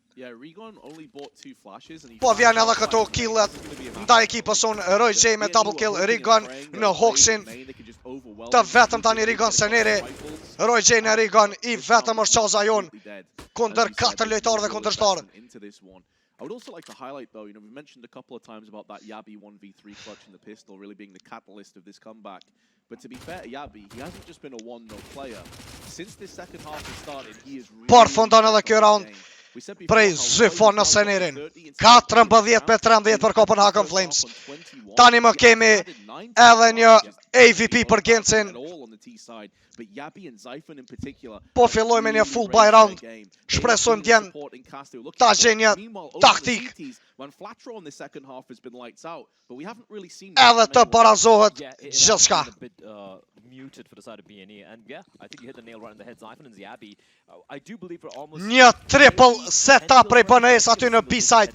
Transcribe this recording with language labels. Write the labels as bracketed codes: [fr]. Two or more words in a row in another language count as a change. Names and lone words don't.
[sq] Po vjen edhe këto killet nda ekipës unë, Roy J me [en] double kill, [sq] Regon në Hoxin, të vetëm tani Regon Seneri, Roy J në Regon, i vetëm është qaza jonë, kunder 4 lojtarë dhe kundërshtarë. [en] I would also like to highlight, though, we mentioned a couple of times about that Yabi 1v3 clutch in the pistol really being the catalyst of this comeback. But to be fair to Yabi, he hasn't just been a 1-0 player. Since this second half has started, he is really... [sq] Por fundon edhe kjo round prej Zyfon në Senerin. 14 me 13 për Copenhagen Flames. Tani më kemi edhe një AVP për Gencin. Po filloj me një [en] full buy round. [sq] Shpresojmë djen ta gjenja taktik. Edhe të barazohet gjithçka. Një [en] triple setup [sq] prej BNS aty në B-side.